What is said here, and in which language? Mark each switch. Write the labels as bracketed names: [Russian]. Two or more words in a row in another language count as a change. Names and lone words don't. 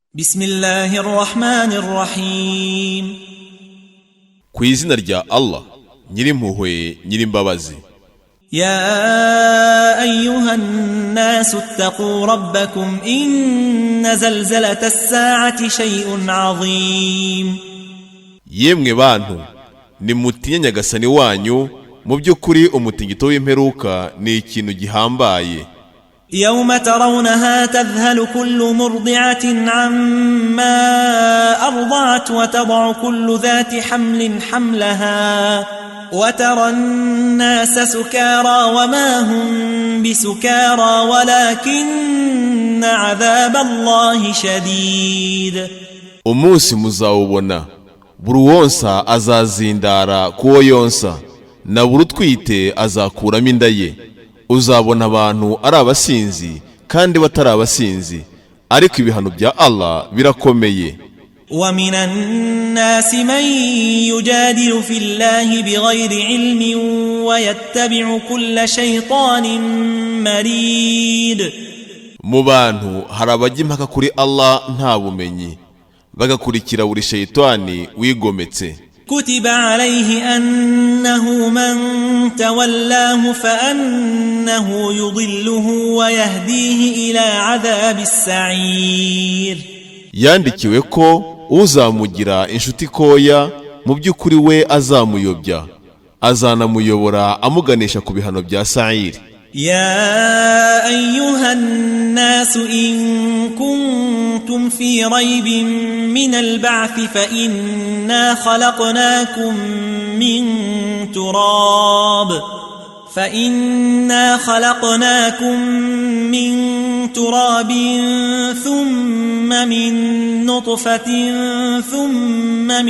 [Arabic] بسم الله الرحمن الرحيم. [Kinyarwanda] Ku izina rya Allah, nyirimpuhwe nyirimbabazi. [Arabic] يا أيها الناس اتقوا ربكم إن زلزلة الساعة شيء عظيم. [Kinyarwanda] Yemwe bantu, nimutinye Nyagasani wanyu, mu by'ukuri umutingito w'imperuka ni ikintu gihambaye. [Arabic] يوم ترونها تذهل كل مرضعة عما أرضعت وتضع كل ذات حمل حملها وترى الناس سكارى وما هم بسكارى ولكن عذاب الله شديد. [Kinyarwanda] Umunsi muzawubona, buri wonsa azazindara kuwo yonsa, na buri utwite azakuramo inda ye. Uzabona abantu ari abasinzi kandi batari abasinzi, ariko ibihano bya Allah birakomeye. [Arabic] ومن الناس من يجادل في الله بغير علم ويتبع كل شيطان مريد. [Kinyarwanda] Mu bantu hari abajya impaka kuri Allah nta bumenyi, bagakurikira buri shayitani wigometse. [Arabic] كتب عليه أنه من تولاه فأنه يضله ويهديه إلى عذاب السعير. [Kinyarwanda] Yandikiwe ko uzamugira inshuti koya mu by'ukuri we azamuyobya, azanamuyobora amuganisha ku bihano bya Sa'ir. [Arabic] يا أيها الناس إن كنتم في ريب من البعث فإنا خلقناكم من تراب ثم من نطفة ثم